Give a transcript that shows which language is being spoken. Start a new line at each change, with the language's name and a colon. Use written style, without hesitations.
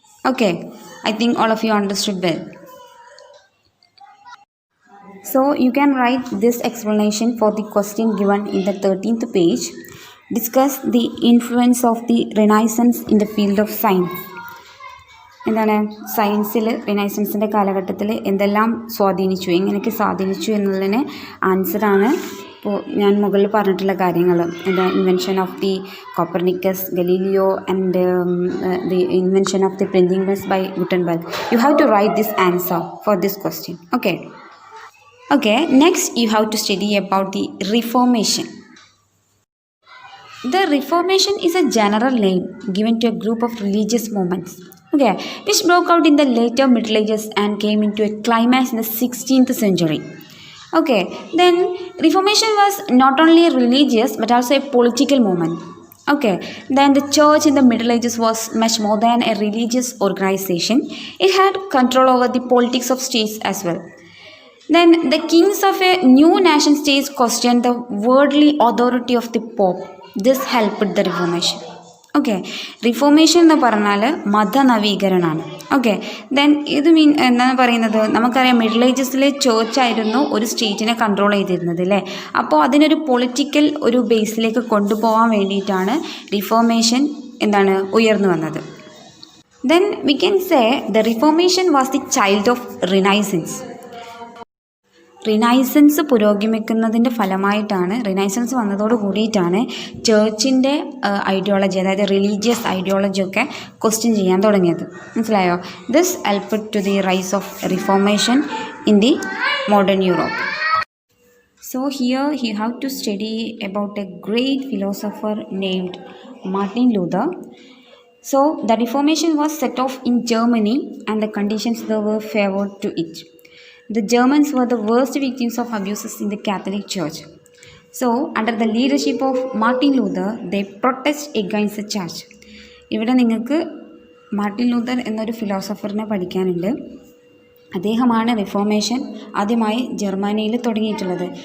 English: Okay, I think all of you understood well. So you can write this explanation for the question given in the 13th page. Discuss the influence of the Renaissance in the field of science.
Malayalam: എന്താണ്, സയൻസിൽ റിനൈസൻസിൻ്റെ കാലഘട്ടത്തിൽ എന്തെല്ലാം സ്വാധീനിച്ചു, എങ്ങനെയൊക്കെ സ്വാധീനിച്ചു എന്നുള്ളതിന് ആൻസറാണ് ഇപ്പോൾ ഞാൻ മുകളിൽ പറഞ്ഞിട്ടുള്ള കാര്യങ്ങൾ.
English: എന്താ, invention of the Copernicus, Galileo and the invention of the printing press by Gutenberg. You have to write this answer for this question. Okay, next you have to study about the Reformation. The Reformation is a general name given to a group of religious movements okay, which broke out in the later Middle Ages and came into a climax in the 16th century. Okay, then Reformation was not only religious but also a political movement. Okay, then the church in the Middle Ages was much more than a religious organization. It had control over the politics of states as well. Then the kings of a new nation states questioned the worldly authority of the Pope. This helped the Reformation.
Malayalam: Okay reformation എന്ന് പറഞ്ഞാൽ മതനവീകരണമാണ്. Okay then ഇത് എന്താണ് പറയുന്നത്, നമുക്കറിയാം middle ഏജസിലെ ചേർച്ചായിരുന്നു ഒരു സ്റ്റേറ്റിനെ control ചെയ്തിരുന്നത് അല്ലേ. അപ്പോൾ അതിനൊരു പൊളിറ്റിക്കൽ ഒരു ബേസിലേക്ക് കൊണ്ടുപോകാൻ വേണ്ടിയിട്ടാണ് റിഫോർമേഷൻ എന്താണ് ഉയർന്നു വന്നത്.
English: Then we can say the Reformation was the child of Renaissance.
Malayalam: Renaissance പുരോഗമിക്കുന്നതിൻ്റെ ഫലമായിട്ടാണ്, റിനൈസൻസ് വന്നതോട് കൂടിയിട്ടാണ് ചേർച്ചിൻ്റെ ഐഡിയോളജി, അതായത് റിലീജിയസ് ഐഡിയോളജി ഒക്കെ ക്വസ്റ്റ്യൻ ചെയ്യാൻ തുടങ്ങിയത്. മനസ്സിലായോ?
English: This helped to the rise of Reformation in the modern Europe. So here you have to study about a great philosopher named Martin Luther. So the Reformation was set off in Germany and the conditions there were favored to it. The Germans were the worst victims of abuses in the Catholic Church. So, under the leadership of Martin Luther, they protest against the church.
Malayalam: ഇവിടെ നിങ്ങൾക്ക് Martin Luther എന്നൊരു ഫിലോസഫറിനെ പഠിക്കാനുണ്ട്. അദ്ദേഹമാണ് reformation ആദ്യമായി ജർമ്മനിയിൽ തുടങ്ങിയിട്ടുള്ളത്.